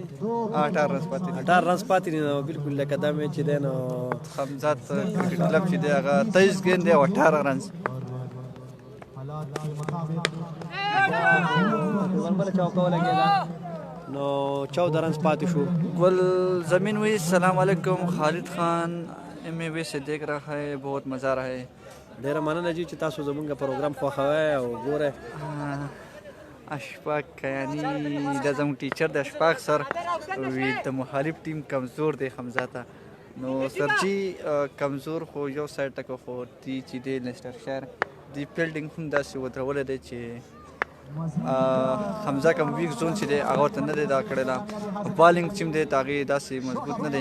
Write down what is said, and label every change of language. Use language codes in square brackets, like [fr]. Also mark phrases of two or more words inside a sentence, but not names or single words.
[ps] 18 رنز پاتې دي 18 رنز پاتې دي نو بالکل لکه دا میچ دی نو خمزات کرکټ کلب چې دی هغه 23 ګیند او 18 رنز نو 14 رنز پاتې شو [ur] گل زمین وی سلام علیکم خالد خان ایم وی سے دیکھ رہا ہے بہت مزہ رہا ہے [ps] ډیره مننه جی چې تاسو زمونږ پروګرام خوښوئ او ګورئ اشفاق کیانی دا زموږ ټیچر د اشفاق سر وی د مخالف ټیم کمزور دی حمزه ته نو سر جی کمزور خو یو سایډ ته خو دی چې دی لیسټر شهر دی فیلډینګ هم داسې ودرولی دی چې حمزه کوم [en] weak zone [ps] چې دی هغه ورته نه دی دا کړی بالینګ چې دی د هغې داسې مضبوط نه دی